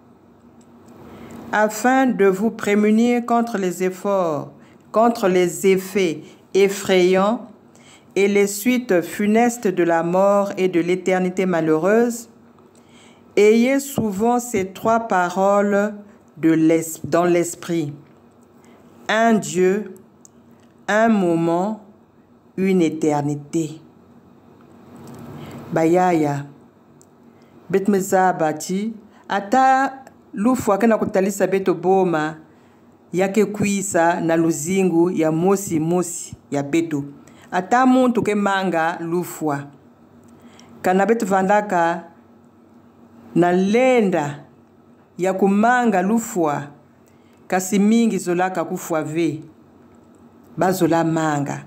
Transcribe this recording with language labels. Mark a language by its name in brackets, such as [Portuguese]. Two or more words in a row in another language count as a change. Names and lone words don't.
[French] Afin de vous prémunir contre les efforts, contre les effets effrayants et les suites funestes de la mort et de l'éternité malheureuse, ayez souvent ces 3 paroles dans l'esprit. Un Dieu, un moment, une éternité. [Kituba (Democratic Republic of Congo)] Bayaya, betmeza bati, ata lufwa kana kutalisa beto boma, yake kuisa na luzingu ya mosi ya beto. ata muntu ke manga lufwa. Kana betu vandaka na lenda ya kumanga lufwa kasi mingi zolaka kufwa ve bazola manga.